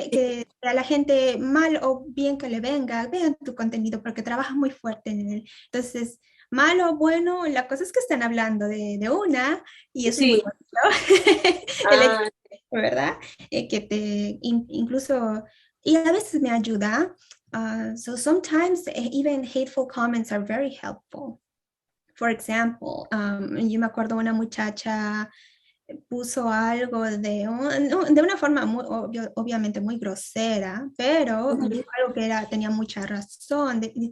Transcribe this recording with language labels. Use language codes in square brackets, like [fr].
[es] Que a la gente, mal o bien que le venga, vean tu contenido porque trabajas muy fuerte en él. Entonces, malo o bueno, la cosa es que están hablando de una y eso es muy bonito. ¿Verdad? Que incluso, y a veces me ayuda. [en] So sometimes even hateful comments are very helpful. For example, [es] yo me acuerdo una muchacha puso algo de una forma obviamente muy grosera, pero dijo algo que tenía mucha razón.